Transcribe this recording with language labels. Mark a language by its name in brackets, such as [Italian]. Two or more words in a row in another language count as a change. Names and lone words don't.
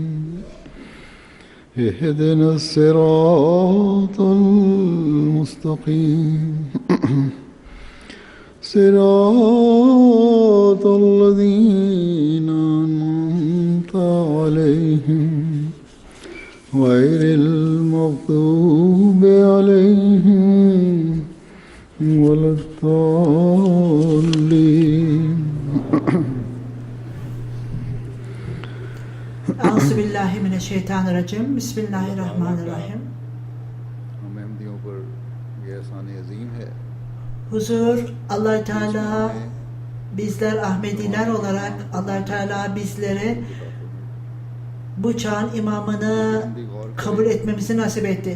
[Arabic] اهدنا الصراط المستقيم صراط الذين أنعمت عليهم غير المغضوب عليهم ولا الضالين. Euzubillahimineşşeytanirracim. Bismillahirrahmanirrahim. [Turkish] Huzur, Allah Teala bizler Ahmediler olarak Allah Teala bizleri bu çağın imamını kabul etmemizi nasip etti.